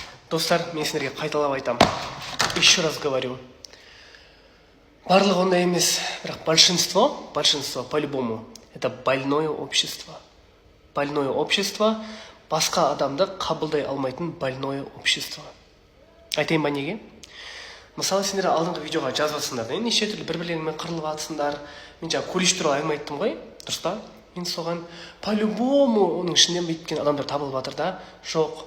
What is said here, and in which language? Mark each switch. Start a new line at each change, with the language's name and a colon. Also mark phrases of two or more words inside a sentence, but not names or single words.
Kazakh: Достар, мен сендерге қайталап айтам.
Russian: Еще раз говорю.
Kazakh: Барлығы ондай емес, бірақ
Russian: большинство по-любому, это больное общество. Больное общество,
Kazakh: басқа адамды қабылдай алмайтын
Russian: больное общество.
Kazakh: Айтайын ба неге? Мысалы, сендер алдыңғы видеоға жазып жатсыңдар, неше түрлі бір-бірлеріңмен қырылып жатсыңдар. Мен жаңа колледж туралы әңгіме айттым ғой, дұрыс па? Мен соған по-любому оның ішінен бүйткен адамдар табылып жатыр да, жоқ.